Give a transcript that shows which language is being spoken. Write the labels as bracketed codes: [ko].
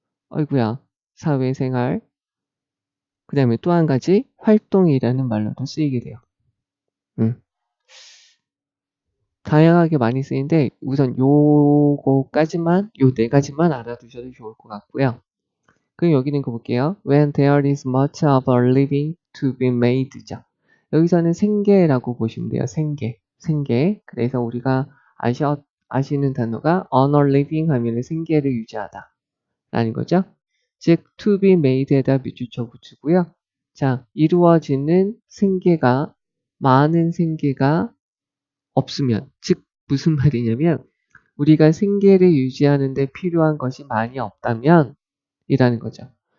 [ko] 어이구야, 사회생활. 그 다음에 또 한 가지 활동이라는 말로도 쓰이게 돼요. 다양하게 많이 쓰이는데 우선 요 네 가지만 알아두셔도 좋을 것 같고요. 그럼 여기 있는 거 볼게요. [en] When there is much of a living to be made죠. [ko] 여기서는 생계라고 보시면 돼요. 생계. 그래서 우리가 아시는 단어가 [en] on a living [ko] 하면 생계를 유지하다 라는 거죠. 즉 [en] to be made [ko] 에다 밑줄 쳐붙이고요. 자, 이루어지는 생계가 많은 생계가 없으면, 즉 무슨 말이냐면 우리가 생계를 유지하는 데 필요한 것이 많이 없다면 이라는 거죠.